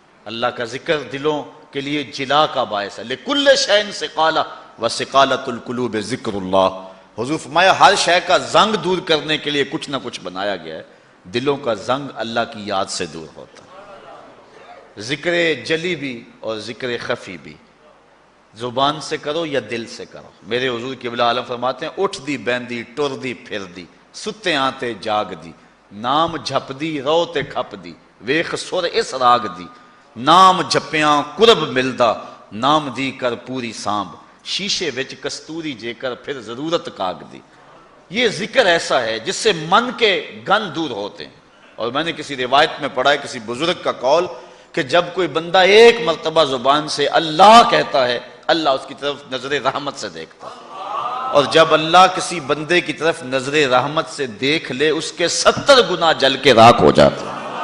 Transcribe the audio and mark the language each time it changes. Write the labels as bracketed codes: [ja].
[ur] اللہ کا ذکر دلوں کے لیے جلا کا باعث ہے. [ar] لِكُلِّ شَيْءٍ سِقَالَةٌ وَسِقَالَةُ الْقُلُوبِ ذِكْرُ اللَّهِ. [ur] حضور فرمایا ہر شے کا زنگ دور کرنے کے لیے کچھ نہ کچھ بنایا گیا ہے. دلوں کا زنگ اللہ کی یاد سے دور ہوتا ہے. ذکر جلی بھی اور ذکر خفی بھی، زبان سے کرو یا دل سے کرو. [pa] میرے حضور قبلہ عالم فرماتے ہیں اٹھ دی بیندی ٹر دی پھر دی، ستے آتے جاگ دی، نام جھپ دی رو تے کھپ دی، ویخ سر اس راگ دی، نام جھپیاں قرب ملدا، نام دی کر پوری سانب، شیشے وچ کستوری جے کر پھر ضرورت کاگ دی. [ur] یہ ذکر ایسا ہے جس سے من کے گن دور ہوتے ہیں. اور میں نے کسی روایت میں پڑھا ہے کسی بزرگ کا قول کہ جب کوئی بندہ ایک مرتبہ زبان سے اللہ کہتا ہے اللہ اس کی طرف نظر رحمت سے دیکھتا ہے. اور جب اللہ کسی بندے کی طرف نظر رحمت سے دیکھ لے اس کے 70 گنا جل کے راکھ ہو جاتے ہیں.